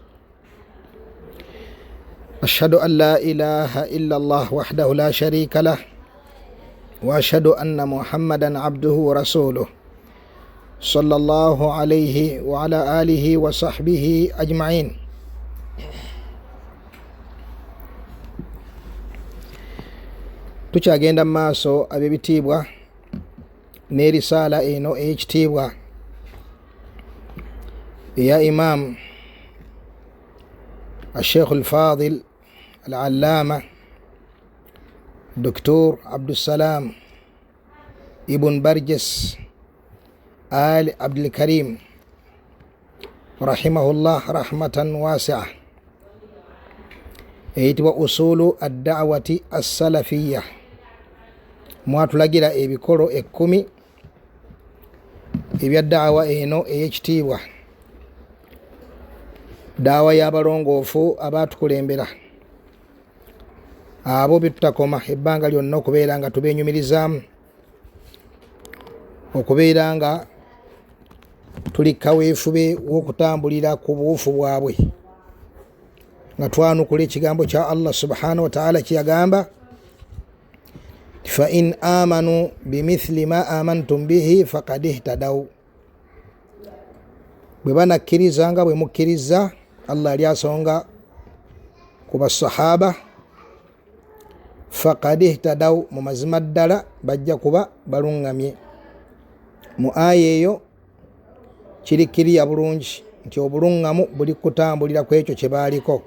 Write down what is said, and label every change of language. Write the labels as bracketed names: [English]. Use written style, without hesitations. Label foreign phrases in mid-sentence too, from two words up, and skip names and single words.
[Arabic] أشهد أن لا إله إلا الله وحده لا شريك له وأشهد أن محمدا عبده ورسوله صلى الله عليه وعلى آله وصحبه أجمعين. [Ganda] Tukyagenda maaso ab'ebitiibwa n'erisaala eno ey'ekitiibwa eya Imam [Arabic] الشيخ الفاضل العلامة دكتور عبد السلام ابن برجس آل عبد الكريم رحمه الله رحمة واسعة [Ganda] eyitibwa [Arabic] أصول الدعوة السلفية [Ganda] mwatulagira ebikolo 10 ebya da'wa eno ey'ekitiibwa da'wa y'abalongoofu abatukulembera abo betutakoma ebbanga lyonna okubeera nga tubenyumirizaamu okubeera nga tuli kaweefube w'okutambulira ku buwufu bwabwe nga twanukula ekigambo kya [Arabic] الله سبحانه وتعالى [Ganda] kiyagamba [Arabic] فإن آمنوا بمثل ما آمنتم به فقد اهتدوا, [Ganda] bwe banakkiriza nga bwe mukkiriza Allah ali asonga ku basahaba [Arabic] فقد اهتدوا, [Ganda] mu mazima ddala bajja kuba balungamye. Mu aya eyo kirikiriya bulungi nti obulungamu buli kutambulira ku ekyo kye baaliko.